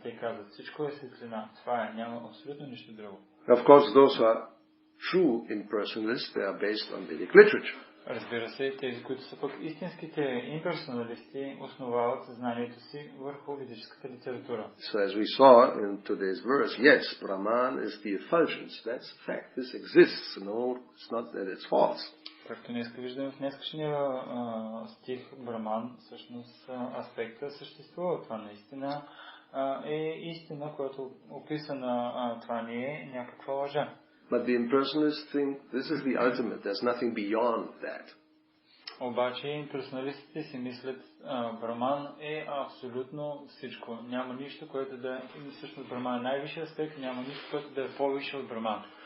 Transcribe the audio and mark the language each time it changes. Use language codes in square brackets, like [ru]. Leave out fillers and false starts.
[bg] Те казват, всичко е светлина. Това е, няма абсолютно нищо друго. [en] Of course, those who are true impersonalists, they are based on Vedic literature. [bg] Разбира се, тези, които са пък истинските имперсоналисти, основават знанието си върху ведическата литература. [en] So as we saw in today's verse, yes, Brahman is the effulgence. That's a fact. This exists. No, it's not that it's false. [bg] Както днес виждаме в днескашния стих, Браман, всъщност аспекта съществува. Това наистина е истина, която описана, това не е някаква лъжа. [en] But the impersonalists think this is the ultimate. There's nothing beyond that. [bg] Обаче имперсоналистите си мислят, Браман е абсолютно всичко. Няма нищо, което да е, всъщност Браман е най-висшия аспект, няма нищо, което да е по-висше от Браман.